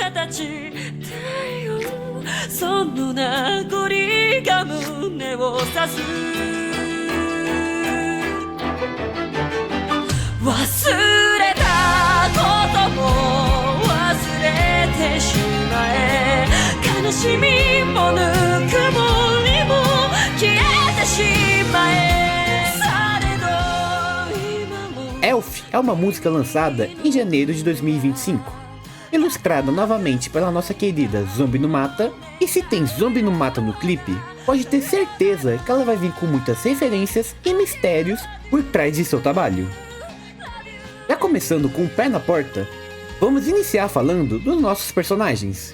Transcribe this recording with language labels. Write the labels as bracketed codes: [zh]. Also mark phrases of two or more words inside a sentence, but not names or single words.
[ja] ちだよその名残が胸を刺す忘れたことも忘れてしまえ悲しみもぬくもりも消えてしまえされど今も [pt] Elf é uma música lançada em janeiro de 2025, ilustrada novamente pela nossa querida Zombie no Mata, e se tem Zombie no Mata no clipe, pode ter certeza que ela vai vir com muitas referências e mistérios por trás de seu trabalho. Já começando com o pé na porta, vamos iniciar falando dos nossos personagens.